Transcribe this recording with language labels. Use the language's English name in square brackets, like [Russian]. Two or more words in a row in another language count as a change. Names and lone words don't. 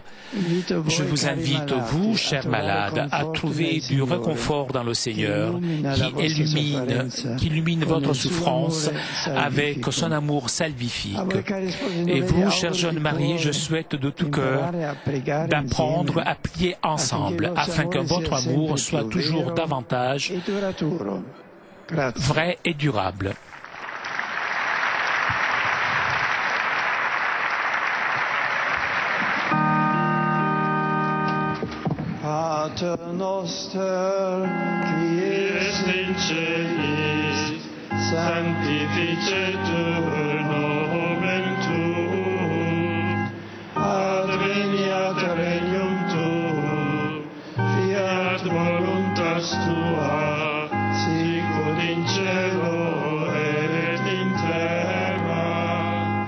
[French] Je vous invite, vous, chers malades, à trouver du réconfort dans le Seigneur qui illumine votre souffrance avec son amour salvifique. Et vous, chers jeunes mariés, je souhaite de tout cœur d'apprendre à prier ensemble afin que votre amour soit toujours davantage vrai et durable. [Latin] Pater noster, qui es in celis, sanctificetur nomen tuum, adveniat regnum tuum, fiat voluntas tua, sicut in cielo et in terra.